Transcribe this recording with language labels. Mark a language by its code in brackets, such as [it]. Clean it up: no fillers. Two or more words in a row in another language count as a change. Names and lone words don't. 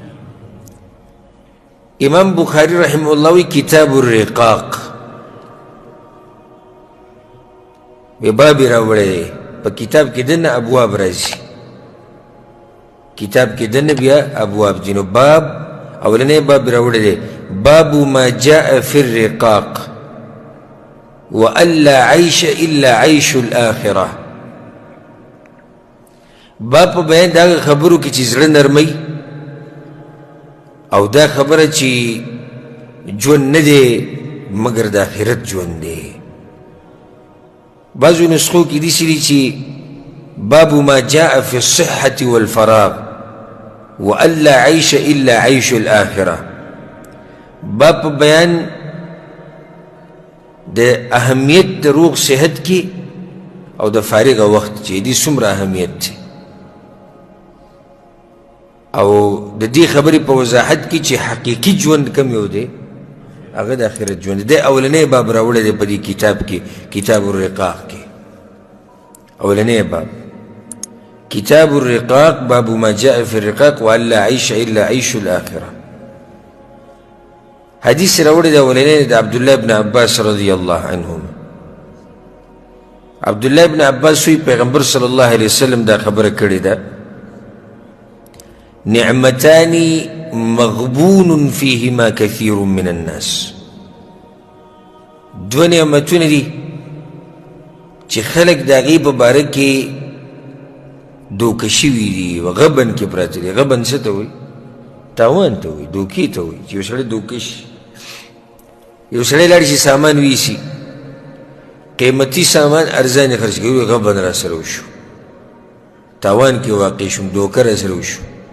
[ps] امام بخاري [ar] رحمه الله [ps] وی کتاب الرقاق وی باب یې راوړی په کتاب کې دنه ابواب راځي. کتاب کې دنه بیا ابواب دي. نو باب اولنی باب یې راوړی دی [ar] باب ما جاء في الرقاق وألا عيش إلا عيش الآخرة. [ps] باب په بیان دا خبرو کې چې زړه نرمۍ او دا خبره چې ژوند نه دی مګر د آخرت ژوند دی. بعضو نسخو کې داسې دي چې [ar] باب ما جاء في الصحة والفراغ وألا عيش إلا عيش الآخرة. [ps] باب په بیان د اهمیت د روغ صحت کې او د فارغه وخت چې دې څومره اهمیت دی او د دې خبرې په وضاحت کې چې حقیقي ژوند کوم یو دی هغه د آخرت ژوند دی. اولنی باب راوړی دی په دې کتاب کې کتاب الرقاق کې. اولنی باب [ar] کتاب الرقاق باب ما جاء في الرقاق وألا عيش إلا عيش الآخرة. [ps] حدیث راوړی دی اولنی د عبدالله بن عباس [ar] رضی الله عنهما. [ps] عبدالله بن عباس وی پیغمبر [ar] صلی الله علیه وسلم [ps] دا خبره کړې ده [ar] نعمتان مغبون فيهما كثير من الناس. [ps] دو نعمتونه دي چې خلق د هغې په باره کې دوکه شوي دي و غبن کې پراته دي. غبن څه ته وایي؟ تاوان ته وایي، دوکې ته وایي چې یو سړی دوکه شي. یو سړی لاړ شي سامان ویسي قیمتي سامان ارزانې خرڅ کوي غبن را سره وشو تاوان کې واقع شوم دوکه را سره وشو.